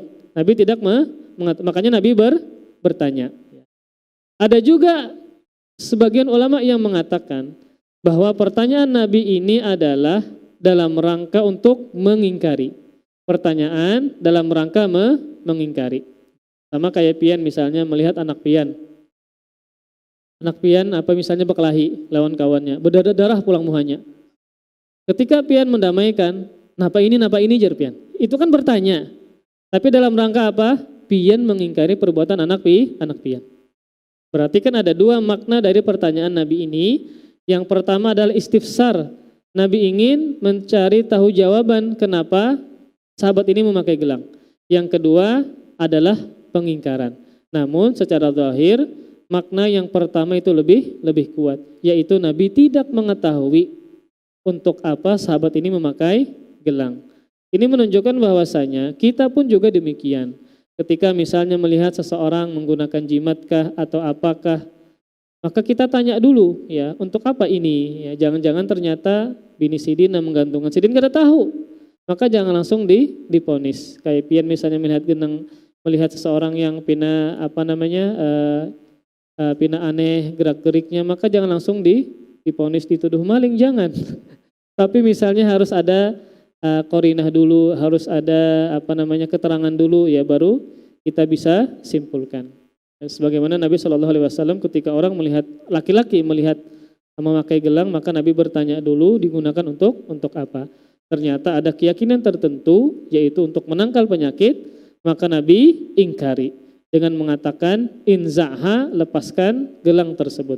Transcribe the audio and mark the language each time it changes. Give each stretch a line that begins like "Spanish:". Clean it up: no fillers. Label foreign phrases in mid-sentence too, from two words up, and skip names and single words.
Indonesian: Nabi tidak mengetahui, makanya Nabi bertanya. Ada juga sebagian ulama yang mengatakan bahwa pertanyaan Nabi ini adalah dalam rangka untuk mengingkari. Pertanyaan dalam rangka mengingkari. Sama kayak pian misalnya melihat anak pian. Anak pian apa misalnya berkelahi lawan kawannya, berdarah-darah
Banjar: pulang muhanya. Ketika pian mendamaikan, napa ini jar pian.
Indonesian: Itu kan bertanya. Tapi dalam rangka apa? Pian mengingkari perbuatan anak pian. Berarti kan ada dua makna dari pertanyaan Nabi ini. Yang pertama adalah istifsar. Nabi ingin mencari tahu jawaban kenapa sahabat ini memakai gelang. Yang kedua adalah pengingkaran. Namun secara zahir makna yang pertama itu lebih kuat, yaitu Nabi tidak mengetahui untuk apa sahabat ini memakai gelang. Ini menunjukkan bahwasanya kita pun juga demikian. Ketika misalnya melihat seseorang menggunakan jimatkah atau apakah, maka kita tanya dulu ya, untuk apa ini? Ya, jangan-jangan ternyata
Banjar: bini sidin
Indonesian: yang menggantungkan
Banjar: sidin kada tahu.
Indonesian: Maka jangan langsung diponis. Kayak pian misalnya melihat seseorang yang
Banjar: pina pina
Indonesian: aneh gerak-geriknya, maka jangan langsung diponis dituduh maling, jangan. Tapi misalnya harus ada korinah dulu, harus ada keterangan dulu ya, baru kita bisa simpulkan. Sebagaimana Nabi
Arabic: صلى الله عليه وسلم
Indonesian: ketika orang melihat laki-laki melihat memakai gelang, maka Nabi bertanya dulu digunakan untuk apa. Ternyata ada keyakinan tertentu yaitu untuk menangkal penyakit, maka Nabi ingkari dengan mengatakan inzaha, lepaskan gelang tersebut.